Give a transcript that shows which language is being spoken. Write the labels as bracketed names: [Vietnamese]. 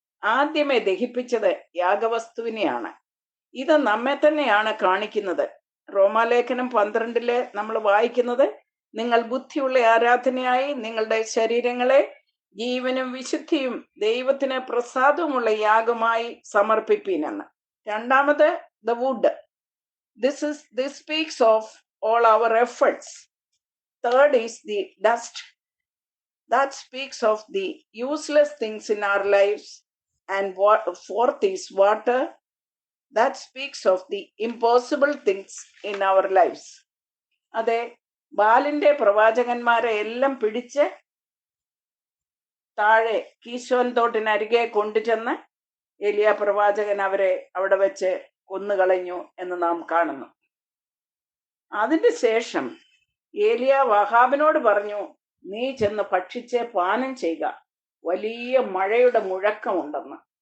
[Malayalam] ആദ്യമേ ദഹിപ്പിച്ചത് യാഗവസ്തുവിനെയാണ്. ഇത് നമ്മെ തന്നെയാണ് കാണിക്കുന്നത്. റോമാലേഖനം 12 നമ്മൾ വായിക്കുന്നത്, നിങ്ങൾ ബുദ്ധിയുള്ള ആരാധനയായി നിങ്ങളുടെ ശരീരങ്ങളെ ജീവനും വിശുദ്ധിയും ദൈവത്തിന് പ്രസാദവുമുള്ള യാഗമായി സമർപ്പിപ്പീനെന്ന്. രണ്ടാമത് [English] The wood. This speaks of all our efforts. Third is the dust. That speaks of the useless things in our lives. And fourth is water. That speaks of the impossible things in our lives. [Malayalam] അതെ, ബാലിന്റെ പ്രവാചകന്മാരെ എല്ലാം പിടിച്ച് താഴെ കീശോൻ തോട്ടിനരികെ കൊണ്ടുചെന്ന് ഏലിയ പ്രവാചകൻ അവരെ അവിടെ വെച്ച് കൊന്നുകളഞ്ഞു എന്ന് നാം കാണുന്നു. അതിന് ശേഷം ഏലിയ വഹാബിനോട് പറഞ്ഞു, നീ ചെന്ന് ഭക്ഷിച്ച് പാനം ചെയ്യുക, വലിയ മഴയുടെ മുഴക്കമുണ്ടെന്ന്.